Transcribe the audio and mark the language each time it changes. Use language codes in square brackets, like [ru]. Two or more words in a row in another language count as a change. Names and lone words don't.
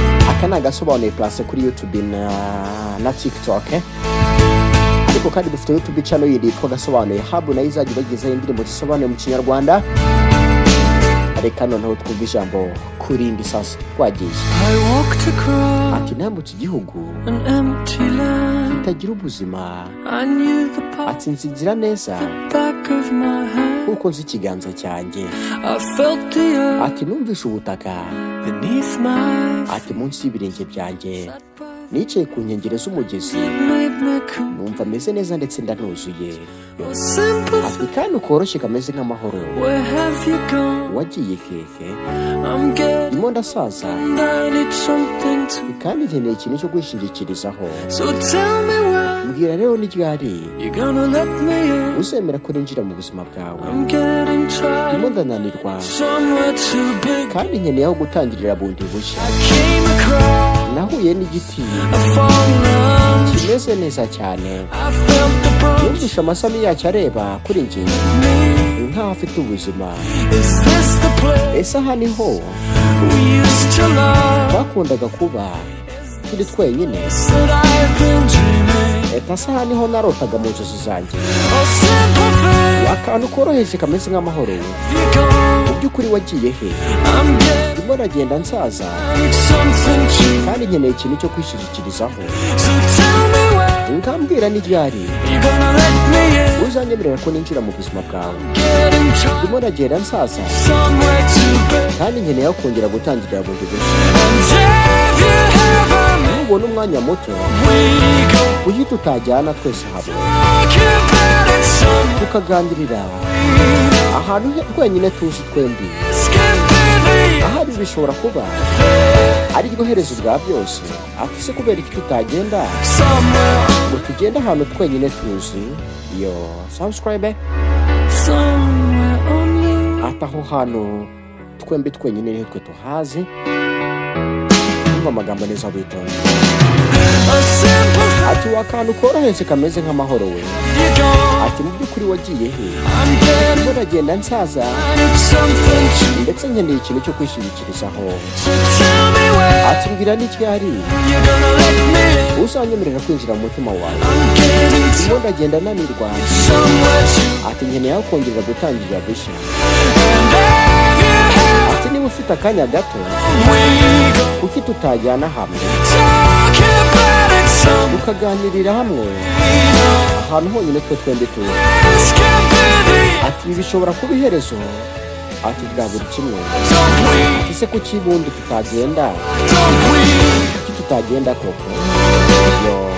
[rw] Aka ni agasobanuye place kuri YouTube na, na TikTok, eh. Ariko kandi dufite YouTube channel yindi yitwa Gasobanuye Hub, nayo izajya ibagezaho indirimbo zisobanuye mu Kinyarwanda. Reka noneho twumve ijambo ku rindi sasa. Twagiye. [en] I walked across [rw] Ati, "Nambutse igihugu [en] an empty land. [rw] kitagira ubuzima." [en] I knew the path [rw] Ati, "Nzi inzira neza [en] the back of my hand. [rw] nkuko nzi ikiganza cyanjye." [en] I felt the earth [rw] Ati, "Numvishe ubutaka." [en] beneath my feet. [rw] Ati, "Munsi y'ibirenge byanjye." [en] Sat by [rw] Nicaye ku nkengero z'umugezi. [en] it made me cool. [rw] Numva meze neza ndetse ndanuzuye. [en] Oh, simple [rw] Ati, "Kandi ukoroshye kameze nk'amahoro." [en] where have you gone? [rw] Wagiye hehe? [en] I'm getting [rw] Ndimo ndasaza. [en] and I need something to [rw] Kandi nkeneye ikintu cyo kwishingikirizaho. [en] So tell me when [rw] Mbwira rero ni ryari [en] you gonna let me in? [rw] uzemera ko ninjira mu buzima bwawe. [en] I'm getting tired. [rw] Ndimo ndananirwa. [en] Somewhere to begin. [rw] Kandi nkeneye aho gutangirira bundi bushya. [en] I came across [rw] Nahuye n'igiti [en] a fallen [rw] kimeze neza cyane. [en] I felt the brush [rw] Numvishe amashami yacyo areba kuri njye me. nkaho afite ubuzima. [en] Is this the place [rw] Ese aha niho [en] we used to love? [rw] twakundaga kuba turi twenyine? [en] That I've been dreaming. [rw] Ese aha niho narotaga mu nzozi zanjye? [en] Oh, simple thing. [rw] Akantu koroheje kameze nk'amahoro. [en] You gone. [rw] Mu by'ukuri wagiye he? [en] I'm getting [rw] Ndimo ndagenda nsaza. [en] something to [rw] Kandi nkeneye ikintu cyo kwishingikirizaho. [en] So tell me when [rw] Ngambwira ni ryari [en] you gonna let me in? [rw] uzanyemerera ko ninjira mu buzima bwawe. [en] Getting tired. [rw] Ndimo ndagenda nsaza. [en] Somewhere to be. [rw] Kandi nkeneye aho kongera gutangirira bundi bushya. [en] And if you have a [rw] Nubona umwanya muto, [en] we go. [rw] kuki tutajyana twese hamwe? [en] Talk about it somewhere. [rw] Tukaganirira ahantu he-, twenyine tuzi twembi. [en] This can be the [rw] Ahari bishobora kuba ari ryo herezo rya byose. Ati, "Se kubera iki tutagenda Somewhere. ngo tugende ahantu twenyine tuzi?" [en] Yo, subscribe. Somewhere only. [rw] Ati, "Aho hantu twembi twenyine niho twe tuhazi." Umva amagambo neza witonze. [en] A simple thing. [rw] Ati, "Wa kantu koroheje kameze nk'amahoro we." [en] You gone. [rw] Ati, "Mu by'ukuri wagiye he?" [en] I'm getting [rw] Ndimo ndagenda nsaza. [en] I need something to [rw] Ndetse nkeneye ikintu cyo kwishingikirizaho. [en] So tell me when [rw] Ati, "Mbwira ni ryari [en] you gonna let me in? [rw] uzanyemerera kwinjira mu mutima wawe?" [en] I'm getting [rw] Ndimo ndagenda nanirwa. [en] somewhere to [rw] Ati, "Nkeneye aho kongerera gutangirira bushya." [en] And if you have [rw] Ati, "Niba ufite akanya gato, [en] we go. [rw] kuki tutajyana hamwe? [en] Talk about it somewhere. [rw] Tukaganirira hamwe. Ahantu honyine twe twembi turi." [en] This can be the [rw] Ati, "Ibi bishobora kuba iherezo." Ati, "Bwa buri kimwe." [en] Don't we? [rw] Ati, "Se kuki bundi tutagenda? [en] Don't we? [rw] Kuki tutagenda koko?" Yo.